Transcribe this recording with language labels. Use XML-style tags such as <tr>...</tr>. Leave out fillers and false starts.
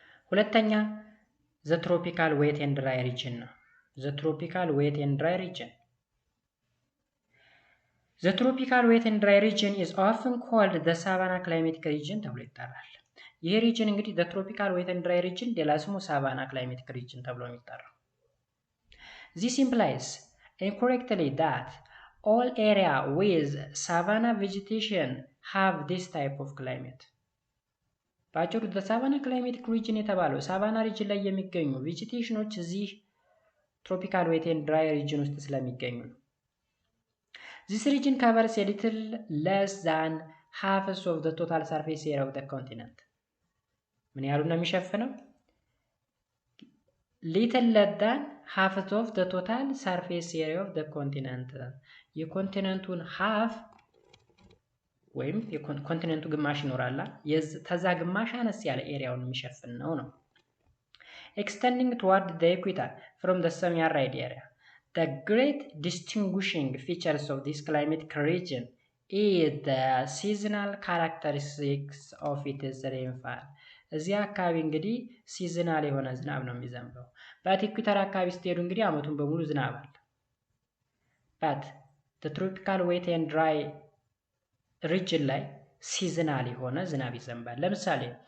<am>ሁለተኛ</am> <en>ዘ ትሮፒካል ዌት ኤንድ ድራይ ሪጅን ነው። ዘ ትሮፒካል ዌት ኤንድ ድራይ ሪጅን The tropical wet and dry region is often called the savanna climatic region</en> <am>ተብሎ ይጠራል። ይህ ሪጅን እንግዲህ</am> <en>the tropical wet and dry region</en> <am>ሌላ ስሙ</am> <en>savanna climatic region</en> <am>ተብሎ የሚጠራው።</am> <en>This implies incorrectly that all area with savanna vegetation have this type of climate.</en> <am>ባጭሩ</am> <en>the savanna climatic region</en> <am>የተባለው ሳቫና ሪጅን ላይ የሚገኙ ቬጂቴሽኖች እዚህ</am> <en>tropical wet and dry region</en> <am>ውስጥ ስለሚገኙ ነው።</am> <en>This region covers a little less than half of the total surface area of the continent.</en> <am>ምን ያህሉ ነው የሚሸፍነው?</am> <en>Little less than half of the total surface area of the continent.</en> <am>የኮንቲነንቱን half ወይም የኮንቲነንቱ ግማሽ ይኖራል። ተዛ ግማሽ አነስ ያለ ኤሪያውን የሚሸፍን ነው።</am> <en>Extending toward the equator from the semi-arid area. The great distinguishing features of this climatic region is the seasonal characteristics of its rainfall.</en> <am>እዚህ አካባቢ እንግዲህ ሲዝናል የሆነ ዝናብ ነው የሚዘንበው። በኢኩዌተር አካባቢ ስትሄዱ እንግዲህ አመቱን በሙሉ ዝናብ አለ።</am> <en>but the tropical wet and dry region</en> <am>ላይ ሲዝናል የሆነ ዝናብ ይዘንባል። ለምሳሌ</am>